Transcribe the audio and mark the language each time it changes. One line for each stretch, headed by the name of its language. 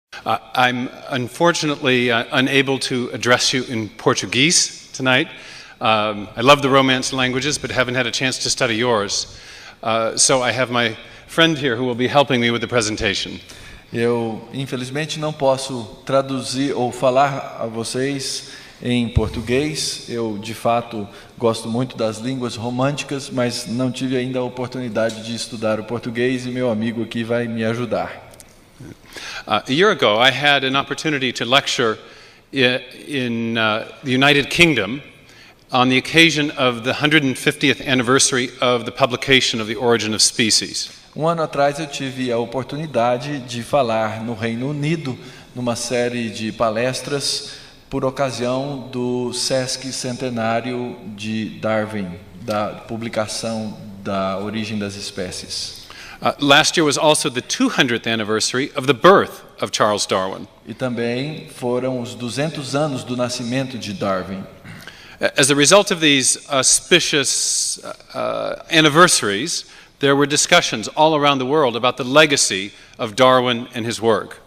English: I'm unfortunately unable to address you in Portuguese tonight. I love the Romance languages, but haven't had a chance to study yours. So I have my friend here who will be helping me with the presentation.
Portuguese: Eu, infelizmente, não posso traduzir ou falar a vocês em português. Eu, de fato, gosto muito das línguas românticas, mas não tive ainda a oportunidade de estudar o português e meu amigo aqui vai me ajudar.
English: A year ago, I had an opportunity to lecture in the United Kingdom on the occasion of the 150th anniversary of the publication of The Origin of Species.
Portuguese: Ano atrás eu tive a oportunidade de falar no Reino Unido, numa série de palestras, por ocasião do Sesc Centenário de Darwin, da publicação da Origem das Espécies.
English: Last year was also the 200th anniversary of the birth of Charles Darwin.
Portuguese: E também foram os 200 anos do nascimento de Darwin.
English: As a result of these auspicious anniversaries, there were discussions all around the world about the legacy of Darwin and his work.